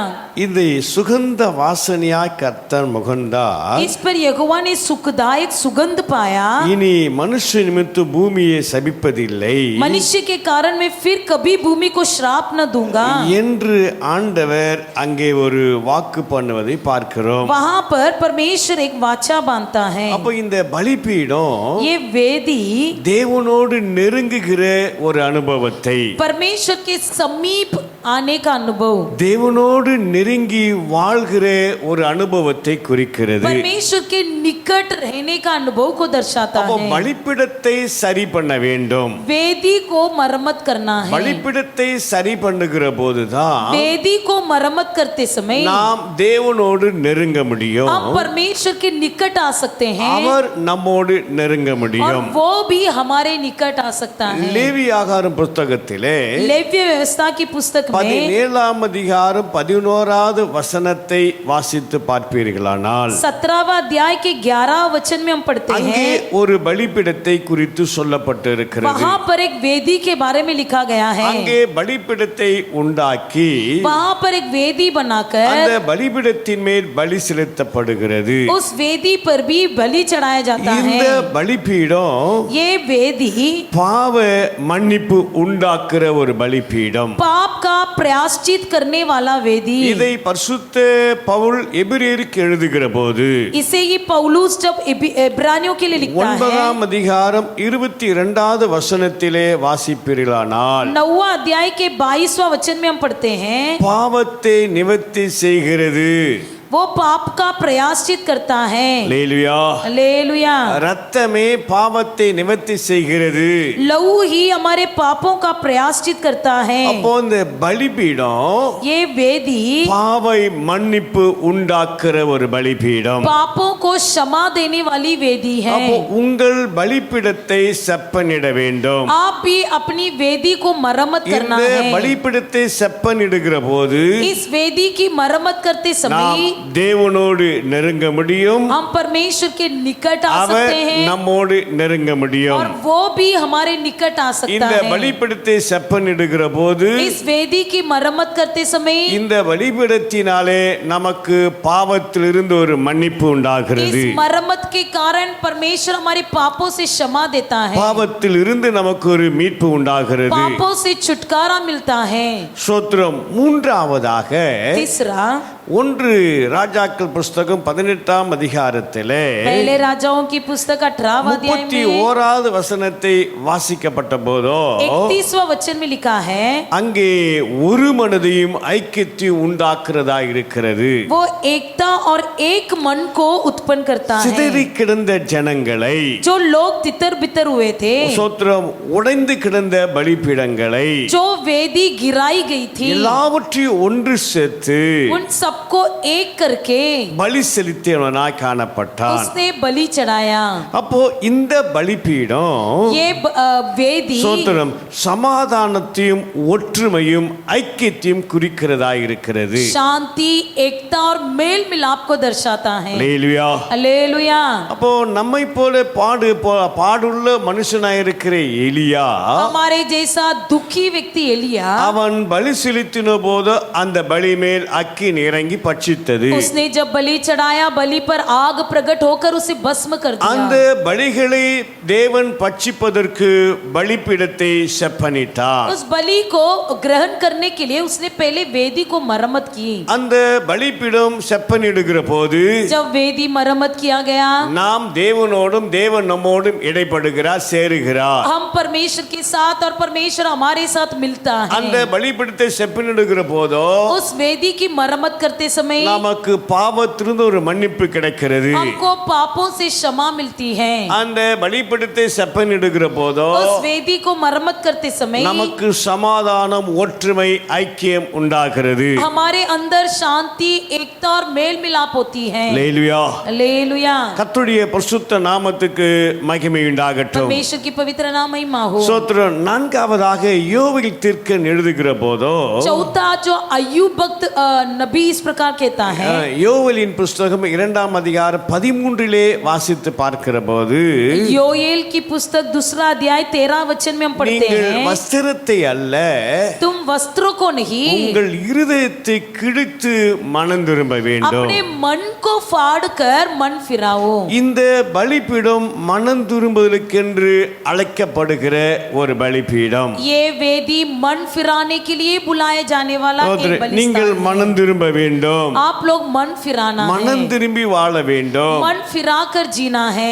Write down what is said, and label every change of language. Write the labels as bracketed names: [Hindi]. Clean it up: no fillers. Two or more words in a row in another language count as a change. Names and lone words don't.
[Tamil] இந்த சுகந்த வாசனையாய் கர்த்தர் முகந்தார். [Hindi] इस पर यहोवा ने सुखदायक सुगंध पाया। [Tamil] இனி மனுஷ நிமித்த பூமியை சபிப்பதில்லை [Hindi] मनुष्य के कारण मैं फिर कभी भूमि को श्राप न दूंगा [Tamil] என்று ஆண்டவர் அங்கே ஒரு வாக்கு பண்ணுவதை பார்க்கிறோம். [Hindi] वहां पर परमेश्वर एक वाचा बांधता है। [Tamil] அப்ப இந்த பலிபீடம் [Hindi] ये वेदी [Tamil] தேவனோடு நெருங்குகிற ஒரு அனுபவத்தை, [Hindi] परमेश्वर के समीप आने का अनुभव, [Tamil] தேவனோடு நெருங்கி வாழ்கிற ஒரு அனுபவத்தை குறிக்கிறது. [Hindi] परमेश्वर के निकट रहने का अनुभव को दर्शाता [Tamil] அப்போ [Hindi] है। [Tamil] பலிபீடத்தை சரி பண்ண வேண்டும். [Hindi] वेदी को मरम्मत करना है। [Tamil] பலிபீடத்தை சரி பண்ணுகிற போதுதான் [Hindi] वेदी को मरम्मत करते समय [Tamil] நாம் தேவனோடு நெருங்க முடியும். [Hindi] हम परमेश्वर के निकट आ सकते हैं [Tamil] அவர் நம்மோடு நெருங்க [Hindi] और [Tamil] முடியும். [Hindi] वो भी हमारे निकट आ सकता है। [Tamil] லேவியாகம புஸ்தகத்திலே [Hindi] लेव्य व्यवस्था की पुस्तक में [Tamil] 17ஆம் அதிகாரம் 11வது வசனத்தை வாசித்து பார்ப்பீர்களானால், [Hindi] 17वां अध्याय के 11 वचन में हम पढ़ते [Tamil] அங்கே [Hindi] हैं, [Tamil] ஒரு பலிபீடத்தை குறித்து சொல்லப்பட்டு இருக்கிறது. [Hindi] वहां पर एक वेदी के बारे में लिखा गया है। [Tamil] அங்கே பலிபீடத்தை உண்டாக்கி [Hindi] वहां पर एक वेदी बनाकर [Tamil] அந்த பலிபீடத்தின் மேல் பலி செலுத்தப்படுகிறது. [Hindi] उस वेदी पर भी बलि चढ़ाया जाता [Tamil] இந்த [Hindi] है। [Tamil] பலிபீடம் [Hindi] ये वेदी [Tamil] பாவ மன்னிப்பு உண்டாக்குற ஒரு பலிபீடம். [Hindi] पाप का प्रायश्चित करने वाला वेदी। [Tamil] இதை பரிசுத்த பவுல் எபிரேயருக்கு எழுதுகிற போது [Hindi] इसे ये पौलुस जब इब्रानियों के लिए लिखता है, [Tamil] 9ஆம் அதிகாரம் 22வது வசனத்திலே வாசிப்பீர்களானால், [Hindi] 9वां अध्याय के 22वां वचन में हम पढ़ते हैं, [Tamil] பாவத்தை நிவர்த்தி செய்கிறது. [Hindi] वो पाप का प्रयाश्चित करता है। [Tamil] அல்லேலூயா. [Hindi] हालेलुया। [Tamil] ரத்தமே பாவத்தை நிவர்த்தி செய்கிறது. [Hindi] लहू ही हमारे पापों का प्रयाश्चित करता है। [Tamil] அப்போ இந்த பலிபீடம் [Hindi] ये वेदी [Tamil] பாவை மன்னிப்பு உண்டாக்குற ஒரு பலிபீடம். [Hindi] पापों को क्षमा देने वाली वेदी है। [Tamil] அப்போ உங்கள் பலிபீடத்தை செப்பனிட வேண்டும். [Hindi] आप भी अपनी वेदी को मरम्मत करना [Tamil] இந்த [Hindi] है। [Tamil] பலிபீடத்தை செப்பனிடுகிற போது [Hindi] इस वेदी की मरम्मत करते समय [Tamil] தேவனோடு நெருங்க முடியும், [Hindi] हम परमेश्वर के निकट आ [Tamil] அவர் [Hindi] सकते हैं [Tamil] நம்மோடு நெருங்க முடியும். [Hindi] और वो भी हमारे निकट आ सकता [Tamil] இந்த [Hindi] है। [Tamil] பலிபீடத்தை செப்பனிடுகிற போது [Hindi] इस वेदी की मरम्मत करते समय [Tamil] இந்த பலிபீடத்தினாலே நமக்கு பாவத்திலிருந்து ஒரு மன்னிப்பு உண்டாகிறது. [Hindi] इस मरम्मत के कारण परमेश्वर हमारे पापों से क्षमा देता है, [Tamil] பாவத்திலிருந்து நமக்கு ஒரு மீட்பு உண்டாகிறது. [Hindi] पापों से छुटकारा मिलता है। [Tamil] ஸ்தோத்திரம். மூன்றாவதாக [Hindi] तीसरा, [Tamil] 1 ராஜாக்கள் புஸ்தகம் 18ஆம் அதிகாரத்திலே [Hindi] पहले राजाओं की पुस्तक 18वां अध्याय में [Tamil] 31வது வசனத்தை வாசிக்கப்பட்ட போதோ [Hindi] 31वां वचन में लिखा है, [Tamil] அங்கே ஒரு மனதையும் ஐக்கியத்தையும் உண்டாக்குறதா இருக்கிறது. [Hindi] वो एकता और एक मन को उत्पन्न करता है। [Tamil] சிதறி கிடந்த ஜனங்களை, [Hindi] जो लोग तितर बितर हुए थे, [Tamil] ஸ்தோத்திரம், உடைந்து கிடந்த பலிபீடங்களை [Hindi] जो वेदी गिराई गई थी, [Tamil] எல்லாவற்றையும் ஒன்று சேர்த்து [Hindi] उन सबको एक करके [Tamil] பலி செலுத்தியவனாய் காணப்பட்டான். [Hindi] उसने बलि चढ़ाया। [Tamil] அப்போ இந்த பலிபீடம் [Hindi] ये वेदी [Tamil] ஸ்தோத்திரம் சமாதானத்தையும் ஒற்றுமையும் ஐக்கியத்தையும் குறிக்கிறதா இருக்கிறது. [Hindi] शांति, एकता और मेल मिलाप को दर्शाता है। [Tamil] அல்லேலூயா. [Hindi] हालेलुया। [Tamil] அப்போ நம்மை போல பாடுள்ள மனுஷனாய் இருக்கிற எலியா, [Hindi] हमारे जैसा दुखी व्यक्ति एलिया, [Tamil] அவன் பலி செலுத்தின போது அந்த பலி மேல் அக்கினி இறங்கி பட்சித்தது. [Hindi] उसने जब बलि चढ़ाया, बलि पर आग प्रकट होकर उसे भस्म कर [Tamil] அந்த [Hindi] दिया। [Tamil] பலிகளை தேவன் பட்சிப்பதற்கு பலிபீடத்தை செப்பனிட்டார். [Hindi] उस बलि को ग्रहण करने के लिए उसने पहले वेदी को मरम्मत की। [Tamil] அந்த பலிபீடம் செப்பனிடுகிற போது [Hindi] जब वेदी मरम्मत किया गया, [Tamil] நாம் தேவனோடும் தேவன் நம்மோடும் இடைப்படுகிறார், சேருகிறார். [Hindi] हम परमेश्वर के साथ और परमेश्वर हमारे साथ मिलता [Tamil] அந்த [Hindi] है। [Tamil] பலிபீடத்தை செப்பனிடுகிற போதோ [Hindi] उस वेदी की मरम्मत करते समय [Tamil] நமக்கு பாவத்திலிருந்து ஒரு மன்னிப்பு கிடைக்கிறது. [Hindi] हमको पापों से क्षमा मिलती है। [Tamil] அந்த பலிபீடத்தை செப்பனிடுகிற போதோ [Hindi] उस वेदी को मरम्मत करते समय [Tamil] நமக்கு சமாதானம், ஒற்றுமை, ஐக்கியம் உண்டாகிறது. [Hindi] हमारे अंदर शांति, एकता और मेल मिलाप होती है। [Tamil] அல்லேலூயா. [Hindi] हालेलुया। [Tamil] கர்த்தருடைய பரிசுத்த நாமத்துக்கு மகிமை உண்டாகட்டும். [Hindi] परमेश्वर की पवित्र नाम महिमा हो। [Tamil] ஸ்தோத்திரம். 4வதாக யோவேல் தீர்க்கன் எழுதுகிற போதோ [Hindi] चौथा, जो अय्यूब भक्त नबी इस प्रकार कहता है, [Tamil] யோவேலின் புஸ்தகம் 2ஆம் அதிகாரம் 13 வாசித்து பார்க்கிற போது [Hindi] योएल की पुस्तक 2 अध्याय 13 वचन में हम पढ़ते [Tamil] நீங்கள் [Hindi] हैं, [Tamil] வஸ்திரத்தை அல்ல [Hindi] तुम वस्त्रों को नहीं, [Tamil] உங்கள் இருதயத்தை கிழித்து மனம் திரும்ப வேண்டும். [Hindi] अपने मन को फाड़ कर मन फिराओ। [Tamil] இந்த பலிபீடம் மனம் திரும்புதலுக்கென்று அழைக்கப்படுகிற ஒரு பலிபீடம். [Hindi] ये वेदी मन फिराने के लिए बुलाए जाने वाला एक [Tamil] நீங்கள் [Hindi] बलिस्तान [Tamil] மனம் திரும்ப வேண்டும், [Hindi] है। आप लोग मन फिराना [Tamil] மனம் [Hindi] है, [Tamil] திரும்பி வாழ வேண்டும் [Hindi] मन फिरा कर जीना है।